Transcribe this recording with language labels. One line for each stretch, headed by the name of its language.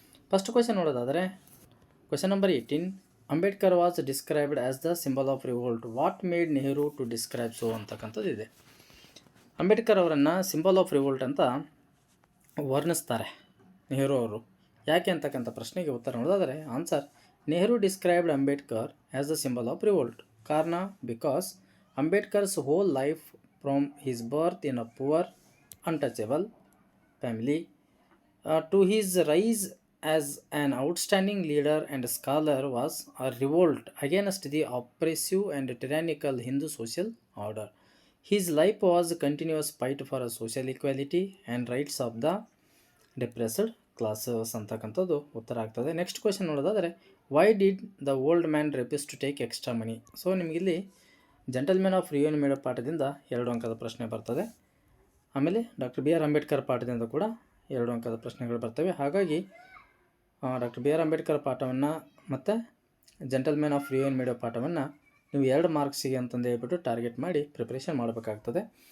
English: First question ನೋಡೋದಾದರೆ question number 18, Ambedkar was described as the symbol of revolt. What made Nehru to describe so
Kannada: ಅಂತಕ್ಕಂಥದ್ದು ಇದೆ. ಅಂಬೇಡ್ಕರ್ ಅವರನ್ನು symbol of revolt ಅಂತ ವರ್ಣಿಸ್ತಾರೆ ನೆಹರು ಅವರು. ಯಾಕೆ ಅಂತಕ್ಕಂಥ ಪ್ರಶ್ನೆಗೆ ಉತ್ತರ ನೋಡೋದಾದರೆ
English: Answer, Nehru described Ambedkar as the symbol of revolt. ಕಾರಣ, because Ambedkar's whole life from his birth in a poor untouchable family to his rise as an outstanding leader and scholar was a revolt against the oppressive and tyrannical Hindu social order. His life was a continuous fight for a social equality and rights of the depressed classes
Kannada: ಅಂತಕ್ಕಂಥದ್ದು ಉತ್ತರ ಆಗ್ತದೆ.
English: Next question ನೋಡೋದಾದರೆ, why did the old man refuse to take extra money.
Kannada: So ನಿಮಗಿಲ್ಲಿ gentlemen of ರಿಯೂನ್ ಮೇಡೋ ಪಾಠದಿಂದ 2 ಅಂಕದ ಪ್ರಶ್ನೆ ಬರ್ತದೆ. ಆಮೇಲೆ doctor B R Ambedkar ಪಾಠದಿಂದ ಕೂಡ 2 ಅಂಕದ ಪ್ರಶ್ನೆಗಳು ಬರ್ತವೆ. ಹಾಗಾಗಿ ಡಾಕ್ಟರ್ ಬಿ ಆರ್ ಅಂಬೇಡ್ಕರ್ ಪಾಠವನ್ನು ಮತ್ತು ಜೆಂಟಲ್ಮೆನ್ ಆಫ್ ರಿಯೂನ್ ಮೇಡೋ ಪಾಠವನ್ನು ನೀವು 2 ಮಾರ್ಕ್ಸಿಗೆ ಅಂತಂದು ಹೇಳ್ಬಿಟ್ಟು ಟಾರ್ಗೆಟ್ ಮಾಡಿ ಪ್ರಿಪ್ರೇಷನ್ ಮಾಡಬೇಕಾಗ್ತದೆ.